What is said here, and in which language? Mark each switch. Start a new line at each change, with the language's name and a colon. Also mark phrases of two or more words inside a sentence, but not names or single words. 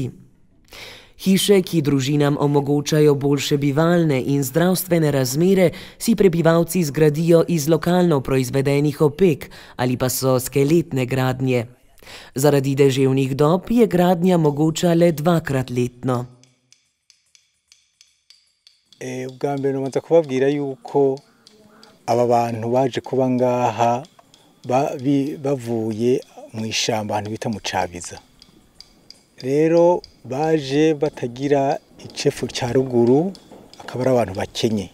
Slovenian: Hiše, ki družinam omogočajo boljše bivalne in zdravstvene razmere, si prebivalci zgradijo iz lokalno proizvedenih opek ali pa so skeletne gradnje. Zaradi deževnih dob je gradnja mogoča le 2-krat letno.
Rundi: Ubwa mbere nobanza kubabwira yuko aba bantu baje kuba ngaha bavuye mu ishamba ahantu bita mu Cabiza. Rero baje batagira icefu cya ruguru, akaba ari abantu bakenye.